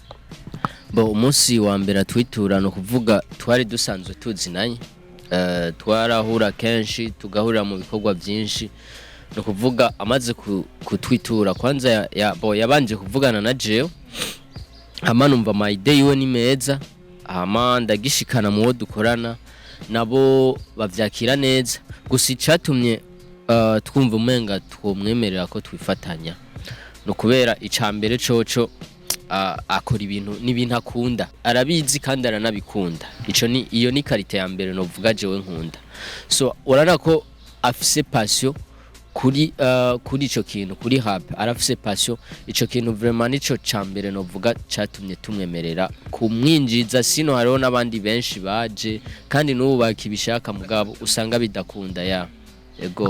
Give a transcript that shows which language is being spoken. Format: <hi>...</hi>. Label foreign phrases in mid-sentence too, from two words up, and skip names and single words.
<rn>umusi wa mbere twitura no kuvuga twari dusanzwe tuzinanye twarahura kenshi tugahurira mu bikorwa byinshi no kuvuga amaze kutwitura kwanza yabanje kuvugana na jewe ama numva</rn> <en>my day</en> <rn>we ni meza ama ndagishikana mu wo dukorana nabo bavyakira neza gusa icatumye twumva umenga twomwemerera ko twifatanya no kubera icambere coco akora ibintu akunda arabizi kandi aranabikunda iyo ni karite ya mbere no vuga jewe nkunda so urana ko afise passion kuri ico kintu kuri rap arafise passion ico kintu vraiment nico cambere no vuga catumye tumwemerera kumwinjiza sino hariho nabandi benshi baje kandi n'ubu bakibishaka mugabo usanga bidakunda ya ego</rn>